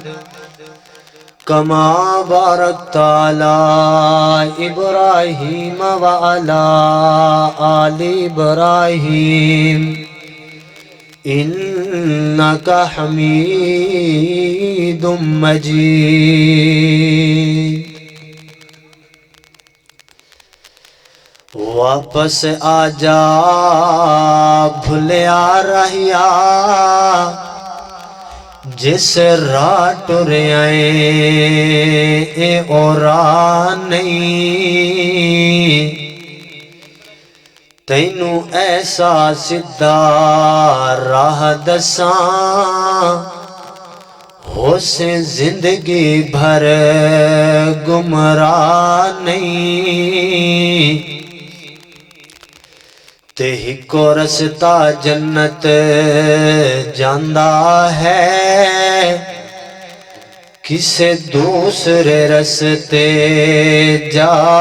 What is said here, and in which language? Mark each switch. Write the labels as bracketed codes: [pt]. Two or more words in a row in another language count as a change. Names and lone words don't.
[ar] كما باركت على إبراهيم وعلى آل إبراهيم إنك حميد مجيد [pa] واپس آجا بھولیا رہیا جس راہ ٹرے اے اور نہیں تینوں ایسا سدھا راہ دساں ہو سے زندگی بھر گمراہ نہیں تے ہکو رستہ جنت جاندہ ہے کسے دوسرے رستے جا